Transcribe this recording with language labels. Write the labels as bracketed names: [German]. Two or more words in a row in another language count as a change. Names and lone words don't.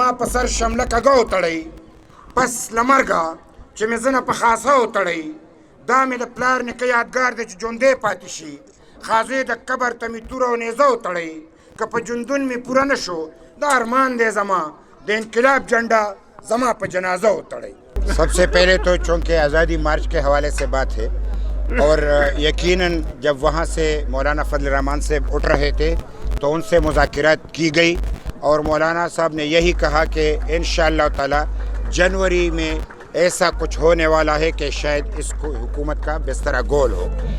[Pashto] په سر شمله کږه وتړئ پس له مرګه چې مې زنه په خاصه وتړئ دا مې د پلار نیکه یادګار دی چې ژوندی پاتې شي خازې د قبر ته مې توره او نیزه وتړئ که په ژوندون مې پوره نه شو دا ارمان دی زما د انقلاب جھنڈا زما په جنازه وتړئ [Urdu] سب سے پہلے تو چونکہ آزادی مارچ کے حوالے سے بات ہے اور یقیناً جب وہاں سے مولانا فضل الرحمان سے اٹھ رہے تھے تو ان سے مذاکرات کی گئی اور مولانا صاحب نے یہی کہا کہ انشاءاللہ تعالی جنوری میں ایسا کچھ ہونے والا ہے کہ شاید اس کو حکومت کا بسترا گول ہو